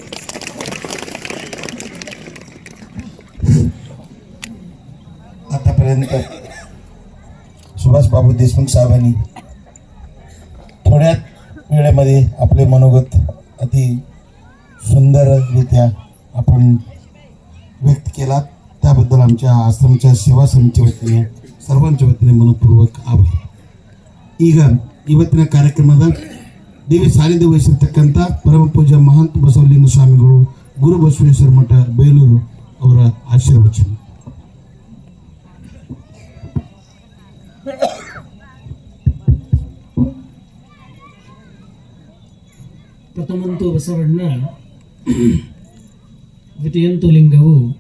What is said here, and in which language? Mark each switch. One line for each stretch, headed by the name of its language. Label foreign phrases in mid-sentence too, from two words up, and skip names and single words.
Marathi: आतापर्यंत सुभाष बाबू देशमुख साहेबांनी थोड्या वेळेमध्ये आपले मनोगत अति सुंदररित्या आपण व्यक्त केला. त्याबद्दल आमच्या आश्रमच्या सेवा समितीच्या वतीने सर्वांच्या वतीने मनपूर्वक आभार.
Kannada: ಈಗ ಇವತ್ತಿನ ಕಾರ್ಯಕ್ರಮದ ದೇವಿ ಸಾನ್ನಿಧ್ಯ ವಹಿಸಿರ್ತಕ್ಕಂಥ ಪರಮ ಪೂಜ್ಯ ಮಹಾಂತ ಬಸವಲಿಂಗ ಸ್ವಾಮಿಗಳು, ಗುರು ಬಸವೇಶ್ವರ ಮಠ ಬೇಲೂರು ಅವರ ಆಶೀರ್ವಚನ. ಪ್ರಥಮಂತೂ ಬಸವಣ್ಣ, ದ್ವಿತೀಯಂತೂ ಲಿಂಗವು